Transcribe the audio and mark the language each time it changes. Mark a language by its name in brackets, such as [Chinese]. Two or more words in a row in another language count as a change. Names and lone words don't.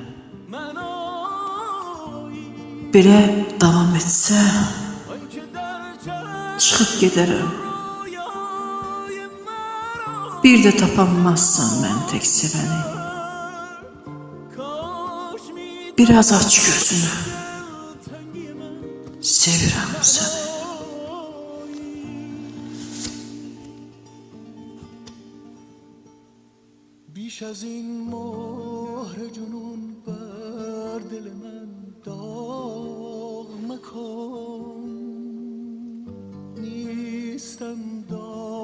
[Azerbaijani] Belə davam etsə, çıxıb gedərəm. Bir də tapanmazsan mən tək sevəni. Biraz aç gözünü. Sevirəm səni. [Persian] بیش از این مهر جنون بر دل من داغ مکن نیستم داغ